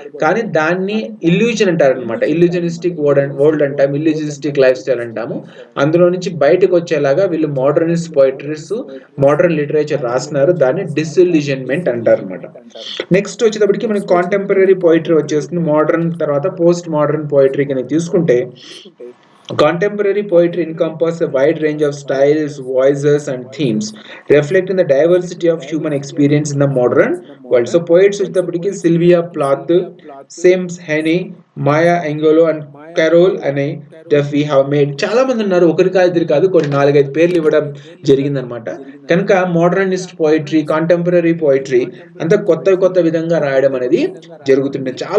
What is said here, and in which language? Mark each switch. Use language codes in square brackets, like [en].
[te] కానీ దాన్ని ఇల్యూజన్ అంటారు అనమాట. ఇల్యూజనిస్టిక్ వరల్డ్ అంటాము, ఇల్యూజనిస్టిక్ లైఫ్ స్టైల్ అంటాము. అందులో నుంచి బయటకు వచ్చేలాగా వీళ్ళు మోడర్నిస్ట్ పోయిటరీస్, మోడర్న్ లిటరేచర్ రాస్తున్నారు. దాన్ని డిస్ఇల్యూజన్మెంట్ అంటారు అనమాట. నెక్స్ట్ వచ్చేటప్పటికి మనకి కాంటెంపరీ పోయిటరీ వచ్చేస్తుంది. మోడర్న్ తర్వాత పోస్ట్ మోడర్న్ పోయిటరీ కింద తీసుకుంటే [en] contemporary poetry encompasses a wide range of styles, voices, and themes, reflecting the diversity of human experience in the modern world. So, poets వచ్చేటప్పటికి Sylvia Plath, Seamus Heaney, Maya Angelou and Carol Ann Duffy have made. [te] చాలా మంది ఉన్నారు, ఒకరి కాదు ఇద్దరు కాదు, కొన్ని 4-5 పేర్లు ఇవ్వడం జరిగిందనమాట. కనుక మోడర్నిస్ట్ పోయిటరీ, కాంటెంపరీ పోయిటరీ అంతా కొత్త విధంగా రాయడం అనేది జరుగుతుంది.